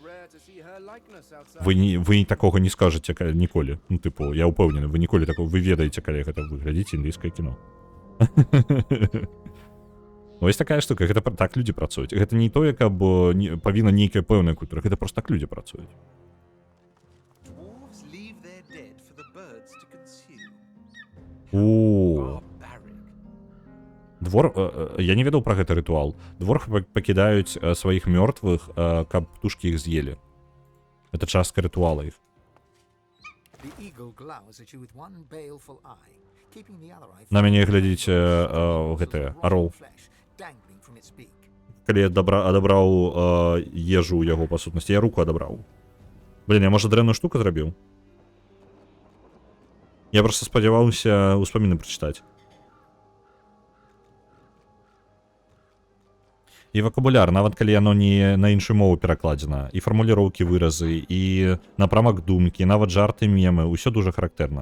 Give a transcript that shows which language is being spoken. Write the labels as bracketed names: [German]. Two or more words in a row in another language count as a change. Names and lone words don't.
[Belarusian] Вы такога не скажаце ніколі. Ну, тыпу, я ўпэўнены, вы ніколі такога, вы ведаеце, калі гэта вы глядзіце індыйскае кіно. Вось такая штука, гэта так людзі працуюць. Гэта не тое, каб павінна нейкая пэўная культура, гэта проста так людзі працуюць. [English] leave their dead for the birds to consume. У. Barbaric. [Belarusian] Я не ведаў пра гэты рытуал. Дворфы пакідаюць сваіх мёртвых, каб птушкі іх з'елі. Это частка рытуала іх. [English] The eagle glowers at you with one baleful eye, keeping the other eye [Belarusian] На мяне глядзіць гэты арол. [English] flesh dangling from its beak. [Belarusian] Калі я адабраў ежу ў яго па сутнасці, я руку адабраў. Блін, я можа дрэнную штуку зрабіў? Я проста спадзяваўся ўспаміны прачытаць. І вакабуляр, нават калі яно не на іншую мову перакладзена, і фармуліроўкі, выразы, і напрамак думкі, нават жарты, мемы, ўсё дужа характэрна.